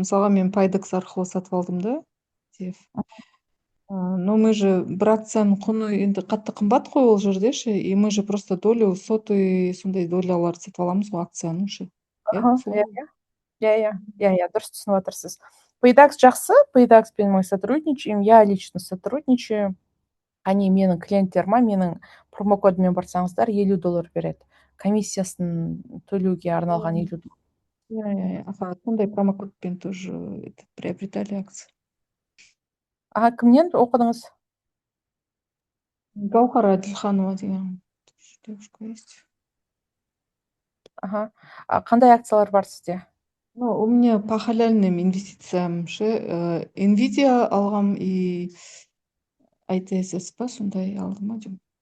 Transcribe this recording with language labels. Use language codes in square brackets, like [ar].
[kk] Мысалға мен Пайдекс арқылы сатып алдым да. [ru] Но мы же [kk] бір акцияның құны енді қатты қымбат қой ол жерде ше, [ru] и мы же просто долю, [kk] соты сондай доляларды сатып аламыз ғой акцияның ше. Иә, дұрыс түсініп отырсыз. Пайдекс жақсы, Пайдекспен [ru] мы сотрудничаем, я лично сотрудничаю. Они [kk] менің клиенттеріме, менің промокодымен барсаңыздар $50 береді. Комиссиясын төлеуге арналған $50. Иә, сондай промокодпен [ru] тоже приобретали акции. [kk] Кімнен оқыдыңыз? Гаухар Адилханова деген [ru] девушка есть. [kk] Қандай акциялар бар сізде? [ru] У меня по халяльным инвестициям Nvidia [kk] алғам [ru] и ITSS [kk] па сондай алдым ма деймін.